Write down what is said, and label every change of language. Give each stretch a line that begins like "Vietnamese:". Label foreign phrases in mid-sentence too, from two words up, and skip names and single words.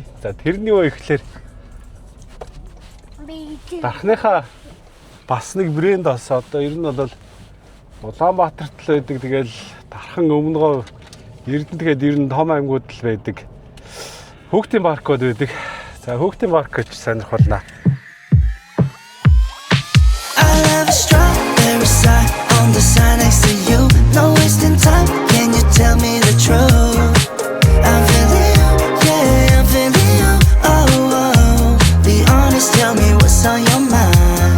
Mongolian: За тэрний үе ихлээр дархныхаа бас нэг брэнд бас одоо ер нь бол Улаанбаатарт л байдаг. Тэгэл дархан өмнөгөө Эрдэнэ тэгээд ер нь том аймагуд л байдаг. Хүүхдийн паркуд байдаг. За хүүхдийн парк гэж сонирхолнаа.
English: On the sign next to you, no wasting time. Can you tell me the truth? I'm feeling you, yeah, I'm feeling you. Oh, oh, be honest, tell me what's on your mind.